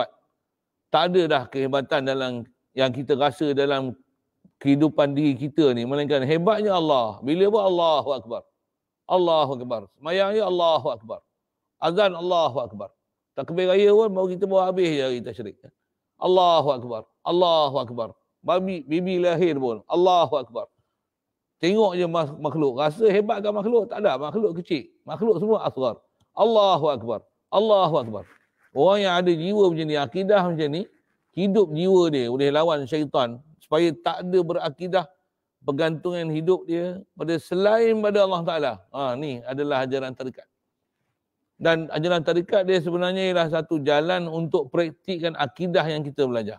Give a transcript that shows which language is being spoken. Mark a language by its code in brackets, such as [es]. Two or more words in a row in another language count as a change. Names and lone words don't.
[ms] Tak ada dah kehebatan dalam yang kita rasa dalam kehidupan diri kita ni, melainkan hebatnya Allah. Bila buat [ar] الله أكبر. الله أكبر. [ms] Semayang ya [ar] الله أكبر. Azan الله أكبر. [ms] Takbir raya pun baru kita bawa habis je kita syirik. [ar] الله أكبر. الله أكبر. [ms] Bibi lahir pun [ar] الله أكبر. [ms] Tengok je makhluk. Rasa hebat kan makhluk? Tak ada. Makhluk kecil. Makhluk semua [ar] أصغر. الله أكبر. الله أكبر. [ms] Orang yang ada jiwa macam ni, akidah macam ni, hidup jiwa dia boleh lawan syaitan supaya tak ada berakidah pergantungan hidup dia pada selain pada [ar] الله تعالى. [ms] Ni adalah ajaran tarikat. Dan ajaran tarikat dia sebenarnya ialah satu jalan untuk praktikkan akidah yang kita belajar.